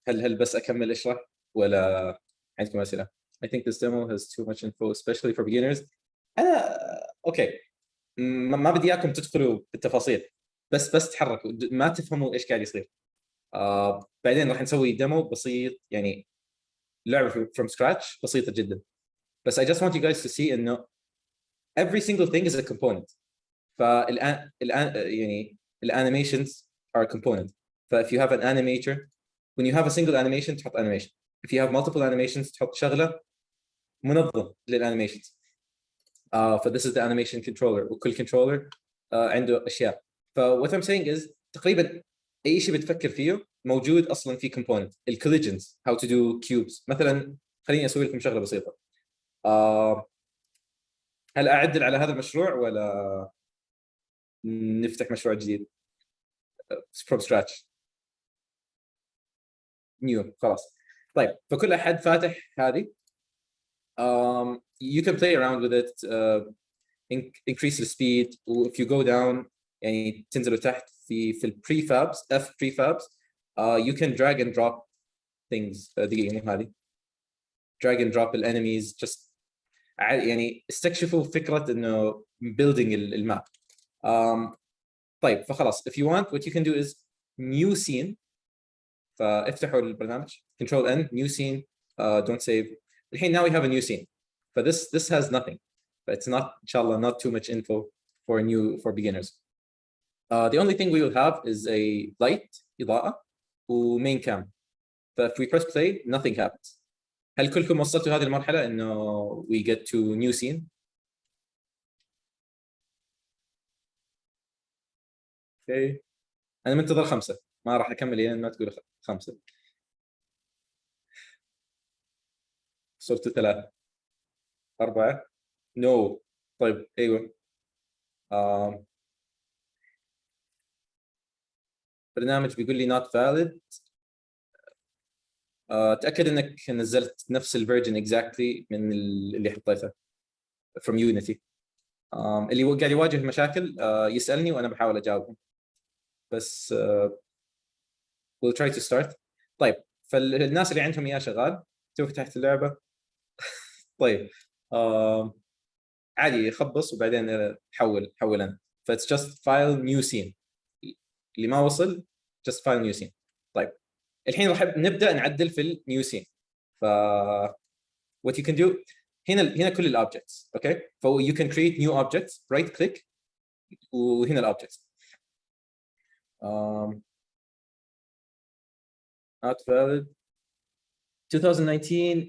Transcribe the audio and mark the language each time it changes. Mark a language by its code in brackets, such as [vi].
[ar] هل بس اكمل اشرح ولا عندكم اسئله؟ [en] I think this demo has too much info especially for beginners. [ar] انا اوكي ما بدي اياكم تدخلوا بالتفاصيل، بس تحركوا ما تفهموا ايش قاعد يصير. بعدين راح نسوي ديمو بسيط يعني لعبه [en] from scratch [ar] بسيطه جدا. [en] بس I just want you guys to see انه every single thing is a component. [ar] فالان يعني الانيميشنز [en] are a component. if you have an animator, when you have a single animation تحط animation. if you have multiple animations [ar] تحط شغله منظم للانيميشنز. [en] this is the animation controller وكل controller [ar] عنده اشياء. [en] what I'm saying is [ar] تقريبا اي شيء بتفكر فيه موجود اصلا في component. [en] الcollisions how to do cubes مثلا. [ar] خليني اسوي لكم شغله بسيطه. هل اعدل على هذا المشروع ولا نفتح مشروع جديد [en] from scratch new [ar] خلاص. طيب فكل احد فاتح هذه [en] you can play around with it, increase the speed. if you go down [ar] يعني تنزلوا تحت [en] في الprefabs F prefabs you can drag and drop things. [ar] دقيقة مو هذه [en] drag and drop enemies. [ar] just يعني استكشفوا فكرة انه building الماب. [en] طيب فخلاص if you want what you can do is new scene. [ar] فافتحوا البرنامج [en] control N new scene, don't save. الحين now we have a new scene. this has nothing, but it's not inshallah not too much info for beginners. The only thing we will have is a light إضاءة و main cam. if we press play nothing happens. [ar] هل كلكم وصلتوا هذه المرحلة إنه [en] we get to new scene؟ [ar] okay. أنا منتظر 5 ما راح أكمل لين ما تقول 5. صرت 3 4 no. طيب أيوه برنامج بيقول لي not valid. تأكد إنك نزلت نفس الفيرجن exactly من اللي حطيته [en] from Unity. [ar] اللي قاعد يواجه مشاكل يسألني وأنا بحاول أجاوبهم. [en] بس we'll try to start. [ar] طيب فالناس اللي عندهم إياه شغال تو فتحت اللعبة. طيب عادي خبص وبعدين حول أنا. [en] it's just file new scene. اللي ما وصل just file new scene. [ar] طيب الحين راح نبدأ نعدل في النيو سين. [en] what you can do [ar] هنا كل الأوبجكتس اوكي. [en] you can create new objects right click [ar] وهنا الأوبجكتس [en] not valid 2019.